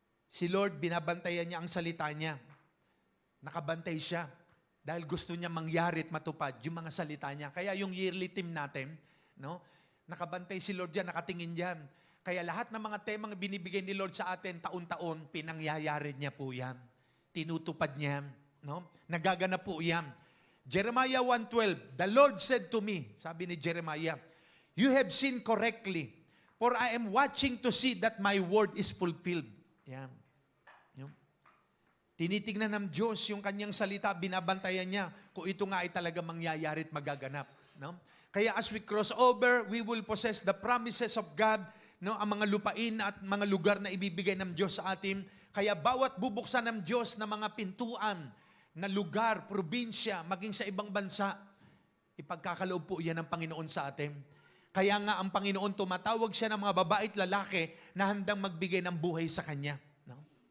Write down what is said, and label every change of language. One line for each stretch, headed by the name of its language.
Filipino: Si Lord, binabantayan niya ang salita niya. Nakabantay siya dahil gusto niya mangyari at matupad yung mga salita niya. Kaya yung yearly team natin, no, nakabantay si Lord diyan, nakatingin diyan. Kaya lahat ng mga temang binibigay ni Lord sa atin taon-taon, pinangyayari niya po yan. Tinutupad niya, no? Nagaganap po yan.
English: Jeremiah 1:12, the Lord said to me,
Filipino: sabi ni Jeremiah,
English: you have seen correctly, for I am watching to see that my word is fulfilled.
Filipino: Yan. Tinitingnan ng Diyos yung kanyang salita, binabantayan niya kung ito nga ay talaga mangyayari at magaganap. No?
English: Kaya as we cross over, we will possess the promises of God, no?
Filipino: Ang mga lupain at mga lugar na ibibigay ng Diyos sa atin. Kaya bawat bubuksan ng Diyos na mga pintuan, na lugar, probinsya, maging sa ibang bansa, ipagkakaloob po yan ng Panginoon sa atin. Kaya nga ang Panginoon tumatawag siya ng mga babae at lalaki na handang magbigay ng buhay sa Kanya. No?